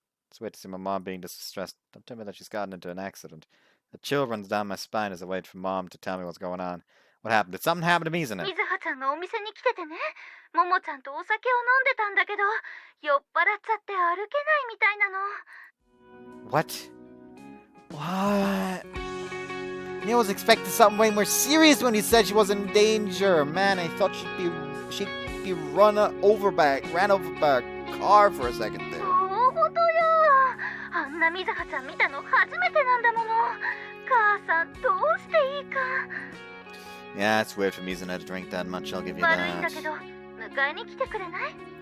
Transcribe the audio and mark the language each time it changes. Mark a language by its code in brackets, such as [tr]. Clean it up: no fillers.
[en] It's weird to see my mom being distressed. Don't tell me that she's gotten into an accident. A chill runs down my spine as I wait for Mom to tell me what's going on. What happened? Did something happen to me, isn't it? [ja] 水葉ちゃんがお店に来ててね、ももちゃんとお酒を飲んでたんだけど、酔っ払っちゃって歩けないみたいなの。 [en] What? What? I was expecting something way more serious when he said she was in danger. Man, I thought she'd be ran over by a car for a second there. [ja] 大ごとよ。あんな水葉ちゃん見たの初めてなんだもの。母さんどうしていいか。 [en] Yeah, it's weird for Mizuna to drink that much, I'll give you [ja] 悪いんだ [en] that. [ja] けど、迎えに来てくれない？